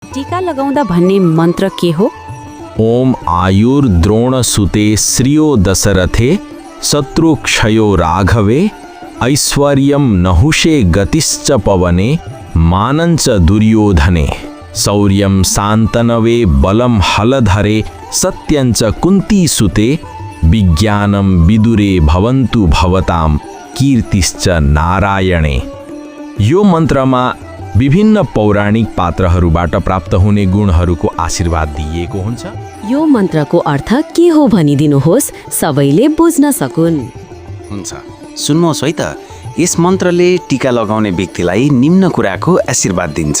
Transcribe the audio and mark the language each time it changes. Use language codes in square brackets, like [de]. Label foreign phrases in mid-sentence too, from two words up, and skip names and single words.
[ne] टीका लगाउँदा भन्ने मन्त्र के हो? [sa] ओम आयुर्द्रोण सुते श्रियो दशरथे शत्रु क्षयो राघवे ऐश्वर्यं नहुषे गतिश्च पवने मानञ्च दुर्योधने शौर्यं शान्तनवे बलं हलधरे सत्यञ्च कुन्ती सुते विज्ञानं विदुरे भवन्तु भवतां कीर्तिश्च नारायणे। [ne] यो मन्त्रमा विभिन्न पौराणिक पात्रहरूबाट प्राप्त हुने गुणहरूको आशीर्वाद दिइएको हुन्छ। यो मन्त्रको अर्थ के हो भनिदिनुहोस्, सबैले बुझ्न सकुन्। हुन्छ, सुन्नुहोस् है त। यस मन्त्रले टीका लगाउने व्यक्तिलाई निम्न कुराको आशीर्वाद दिन्छ।